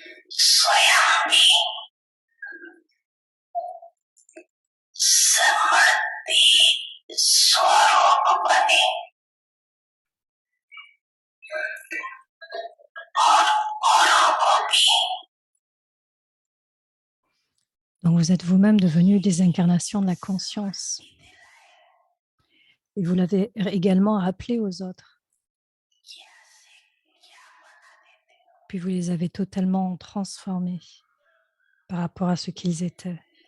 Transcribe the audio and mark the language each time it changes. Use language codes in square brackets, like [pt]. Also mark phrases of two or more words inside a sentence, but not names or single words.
[hi] स्वयं भी समृद्धि स्वरूप बने और औरों को भी [fr] Donc vous êtes vous-même devenus des incarnations de la conscience. Et vous l'avez également rappelé aux autres. Puis vous les avez totalement transformés par rapport à ce qu'ils étaient.